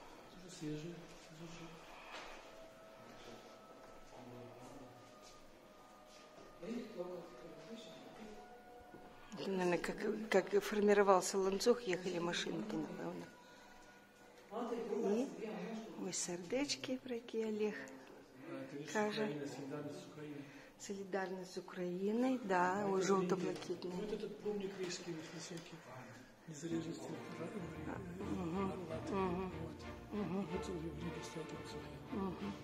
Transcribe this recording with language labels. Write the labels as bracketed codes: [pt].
[ru] Тоже свежие. Это, наверное, как формировался ланцуг, ехали машинки, напевно. [uk] І ось сердечки, про які Олег каже. Солідарність з Україною, да, ось жовто-блакитний. [ru] Вот этот помник рижский высокий, незалежности. Вот в Риге стоят там.